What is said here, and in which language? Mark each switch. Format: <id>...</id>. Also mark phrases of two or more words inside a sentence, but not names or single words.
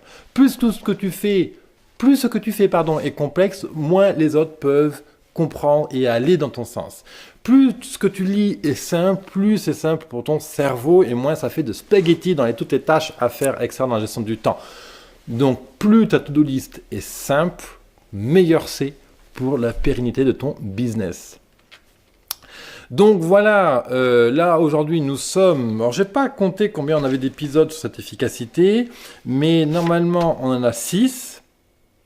<fr>Plus ce que tu fais est complexe, moins les autres peuvent comprendre et aller dans ton sens. Plus ce que tu lis est simple, plus c'est simple pour ton cerveau et moins ça fait de spaghettis dans toutes les tâches à faire, etc. dans la gestion du temps. Donc plus ta</fr> <en>to-do list</en> <fr>est simple, meilleur c'est pour la pérennité de ton business. Donc voilà, là aujourd'hui nous sommes, alors j'ai pas compté combien on avait d'épisodes sur cette efficacité, mais normalement on en a 6.</fr>